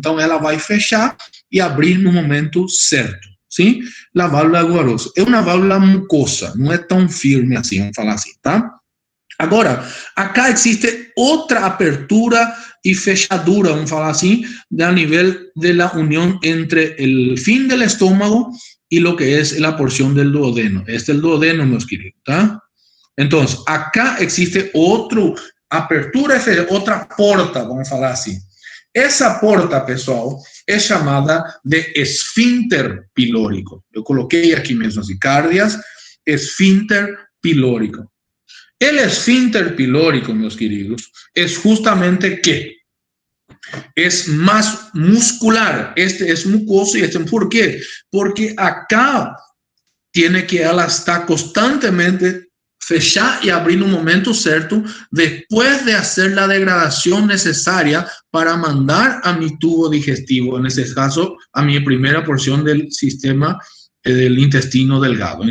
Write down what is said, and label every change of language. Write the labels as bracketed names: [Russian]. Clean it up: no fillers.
[Portuguese] Então, ela vai fechar e abrir no momento certo. [Spanish] ¿Sí? La válvula de Gubarov es una válvula mucosa, no es tan firme así, vamos a falar así, ¿tá? Agora, acá existe otra apertura y fechadura, vamos a falar así, a nivel de la unión entre el fin del estómago y lo que es la porción del duodeno. Este es el duodeno, meus queridos, ¿tá? Entonces, acá existe otra apertura, otra porta, vamos a falar así. [Portuguese] Essa porta, pessoal, é chamada de esfínter pilórico. Eu coloquei aqui mesmo assim, cardias, esfínter pilórico. [Spanish] El esfínter pilórico, meus queridos, es justamente que es más muscular. Este es mucoso y este, ¿por qué? Porque acá tiene que [Portuguese] ela estar constantemente fechar [Spanish] y abrir en un momento cierto después de hacer la degradación necesaria para mandar a mi tubo digestivo, en este caso a mi primera porción del sistema del intestino delgado.